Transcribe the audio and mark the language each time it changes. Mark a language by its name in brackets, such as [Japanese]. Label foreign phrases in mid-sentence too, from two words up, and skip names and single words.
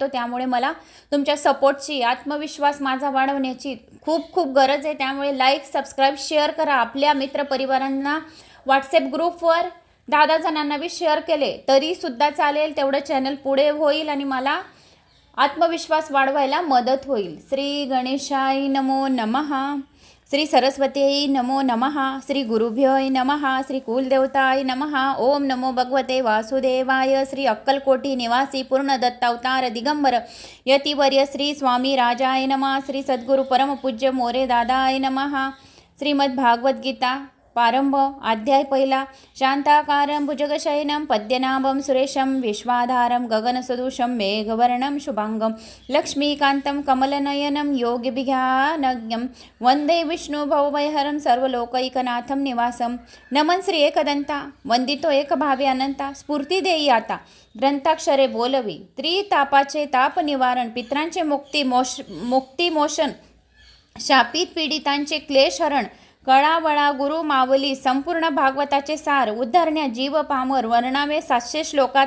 [Marathi] त्यामुळे मला तुमच्या सपोर्टची, आत्मविश्वास माझा वाढवण्याची खूप गरज आहे। त्यामुळे [English] like, subscribe, share [Marathi] करा। आपल्या मित्रपरिवारांना व्हॉट्सॲप ग्रुपवर 10 जणांना बी शेअर केले तरीसुद्धा चालेल, तेवढं चॅनल पुढे होईल आणि मला आत्मविश्वास वाढवायला मदत होईल। [Sanskrit] श्री गणेशाय नमो नमः। श्री सरस्वत्यै नमो नमः, श्री गुरुभ्यो नमः, श्री कुलदेवताय नमः. ओम नमो भगवते वासुदेवाय. श्री अक्कलकोटी निवासी पूर्ण दत्तावतार दिगंबर यतिवर्य श्री स्वामी राजाय नमः. श्री सद्गुरु परमपूज्य मोरे दादाय नमः. [Marathi] श्रीमद् भागवत गीता प्रारंभ. अध्याय पहिला. [Sanskrit] शांताकारं भुजगशयनं पद्यनाभं सुरेशं विश्वाधारं गगनसदृशं मेघवर्णं शुभांगं लक्ष्मीकान्तं कमलनयनं योगिभिज्ञानज्ञं वंदे विष्णु भवभयहरं सर्वलोकैकनाथं निवासं. [Marathi] नमन श्री एकदंता, वंदितो एकभावे अनंता, स्फूर्ती देई आता ग्रंथाक्षरे बोलवी. त्रितापाचे ताप निवारण, पित्रांचे मुक्तिमोशन, शापित पीडितांचे क्लेशहरण, कळावळा गुरु मावली, संपूर्ण भागवताचे सार उद्धरण्या जीव पामर, वर्णावे 700 श्लोकात.